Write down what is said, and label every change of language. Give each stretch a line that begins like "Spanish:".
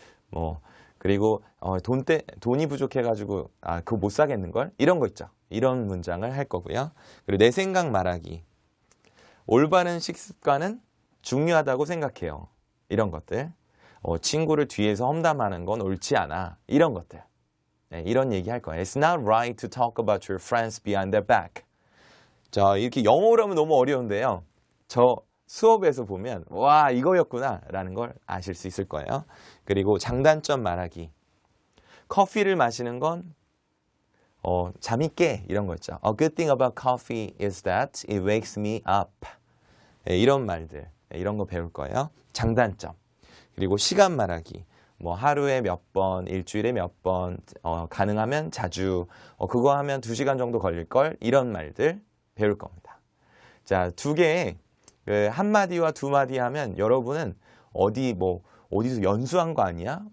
Korean: 뭐 그리고 돈이 부족해가지고 그거 못 사겠는걸? 이런 거 있죠. 이런 문장을 할 거고요. 그리고 내 생각 말하기. 올바른 식습관은 중요하다고 생각해요. 이런 것들. 친구를 뒤에서 험담하는 건 옳지 않아. 이런 것들. 네, 이런 얘기 할 거예요.
English: It's not right to talk about your friends behind their back.
Korean: 자, 이렇게 영어로 하면 너무 어려운데요. 저 수업에서 보면 와 이거였구나 라는 걸 아실 수 있을 거예요. 그리고 장단점 말하기. 커피를 마시는 건 잠이 깨 이런 거 있죠.
English: A good thing about coffee is that it wakes me up.
Korean: 네, 이런 말들 이런 거 배울 거예요. 장단점. 그리고 시간 말하기. 뭐 하루에 몇 번, 일주일에 몇 번, 가능하면 자주, 그거 하면 2시간 정도 걸릴걸 이런 말들 배울 겁니다. 자, 두 개의 한 마디와 두 마디 하면 여러분은 어디서 연수한 거 아니야?